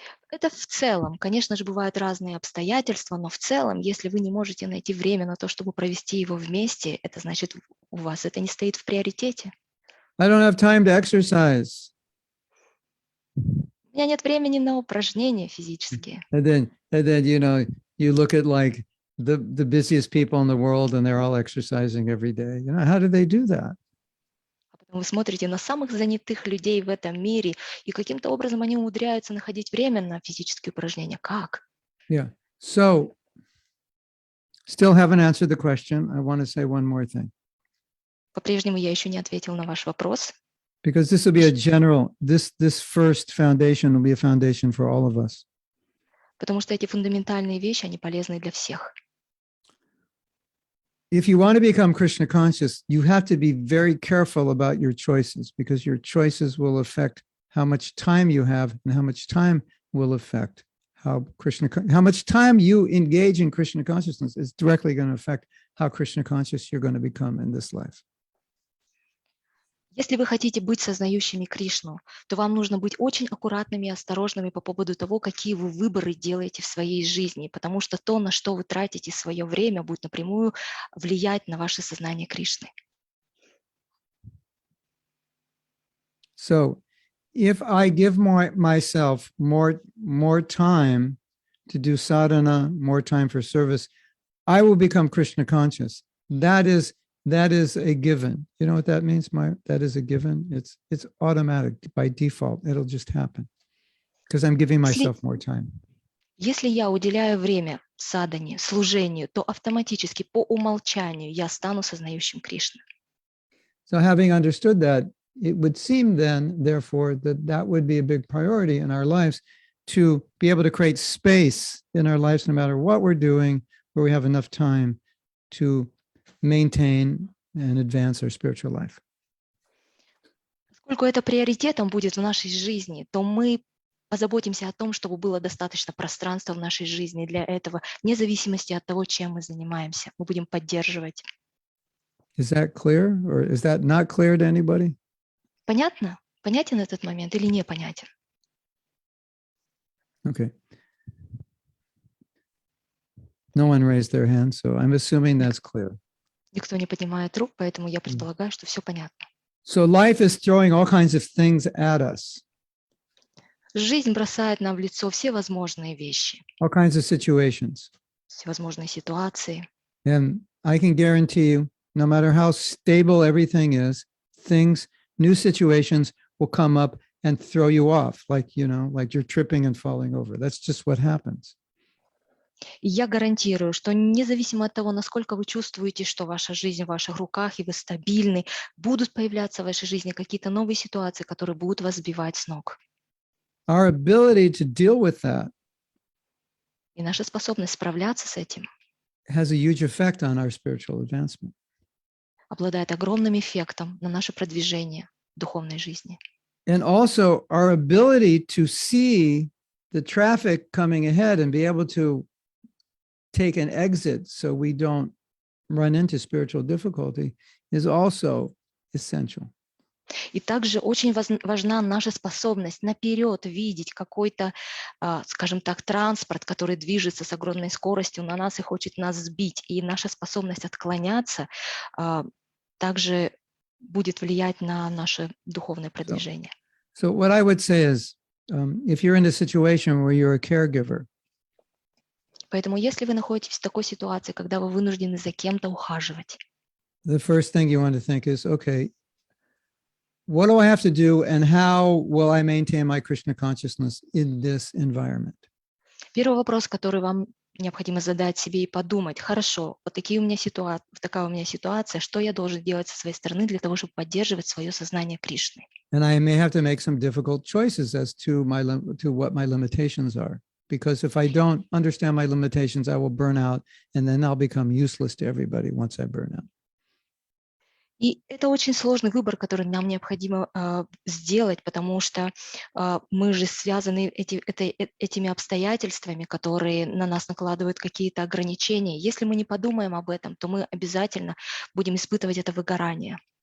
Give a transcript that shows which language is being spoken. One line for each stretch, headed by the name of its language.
Russian: Это в целом. Конечно же, бывают разные обстоятельства, но в целом, если вы не можете найти время на то, чтобы провести его вместе, это значит, у вас это не стоит в приоритете.
English: I don't have time to exercise.
Russian: У меня нет времени на упражнения физические.
English: And then you look at like the busiest people in the world and they're all exercising every day. How do they do that?
Russian: Вы смотрите на самых занятых людей в этом мире, и каким-то образом они умудряются находить время на физические упражнения. Как?
English: Yeah. So, still haven't answered the question. I want to say one more thing.
Russian: По-прежнему я еще не ответил на ваш вопрос,
English: Because this will be a general, this first foundation will be a foundation for all of us.
Russian: потому что эти фундаментальные вещи, они полезны для всех.
English: If you want to become Krishna conscious, you have to be very careful about your choices because your choices will affect how much time you have and how much time will affect how much time you engage in Krishna consciousness is directly going to affect how Krishna conscious you're going to become in this life.
Russian: Если вы хотите быть сознающими Кришну, то вам нужно быть очень аккуратными и осторожными по поводу того, какие вы выборы делаете в своей жизни, потому что то, на что вы тратите свое время, будет напрямую влиять на ваше сознание Кришны.
English: So if I give myself more time to do sadhana, more time for service, I will become Krishna conscious. That is a given. You know what that means, Maya? That is a given. It's automatic by default. It'll just happen because I'm giving myself more time.
Russian: Если я уделяю время садхане, служению, то автоматически по умолчанию я стану сознающим Кришну.
English: So having understood that, it would seem then, therefore, that would be a big priority in our lives to be able to create space in our lives, no matter what we're doing, where we have enough time to maintain and advance our spiritual life.
Russian: Поскольку это приоритетом будет в нашей жизни, то мы позаботимся о том, чтобы было достаточно пространства в нашей жизни для этого, вне зависимости от того, чем мы занимаемся. Мы будем поддерживать.
English: Is that clear, or is that not clear to anybody?
Russian: Понятно? Понятен этот момент или непонятен?
English: Okay. No one raised their hand, so I'm assuming that's clear.
Russian: Никто не поднимает рук, поэтому я предполагаю, что все понятно.
English: So life is throwing all kinds of things at us,
Russian: Жизнь бросает нам в лицо все возможные вещи,
English: all kinds of situations.
Russian: всевозможные ситуации.
English: And I can guarantee you, no matter how stable everything is, new situations will come up and throw you off, like you're tripping and falling over. That's just what happens.
Russian: И я гарантирую, что независимо от того, насколько вы чувствуете, что ваша жизнь в ваших руках и вы стабильны, будут появляться в вашей жизни какие-то новые ситуации, которые будут вас сбивать с ног.
English: Our ability to deal with that
Russian: И наша способность справляться с этим
English: has a huge effect on our spiritual advancement.
Russian: обладает огромным эффектом на наше продвижение в духовной жизни.
English: And also our ability to see the traffic coming ahead and be able to take an exit so we don't run into spiritual difficulty is also essential.
Russian: И также очень важна наша способность наперед видеть какой-то, скажем так, транспорт, который движется с огромной скоростью на нас и хочет нас сбить. И наша способность отклоняться также будет влиять на наше духовное продвижение.
English: So what I would say is, if you're in a situation where you're a caregiver,
Russian: Поэтому если вы находитесь в такой ситуации, когда вы вынуждены за кем-то ухаживать,
English: the first thing you want to think is, okay, what do I have to do and how will I maintain my Krishna consciousness in this environment?
Russian: первый вопрос, который вам необходимо задать себе и подумать: хорошо, такая у меня ситуация, что я должен делать со своей стороны для того, чтобы поддерживать свое сознание Кришны?
English: And I may have to make some difficult choices as to what my limitations are. Because if I don't understand my limitations, I will burn out, and then I'll become useless to everybody once I burn out.
Russian: И это очень сложный выбор, который нам необходимо сделать, потому что мы же связаны этими обстоятельствами, которые на нас накладывают какие-то ограничения. Если мы не подумаем об этом, то мы обязательно будем испытывать это выгорание.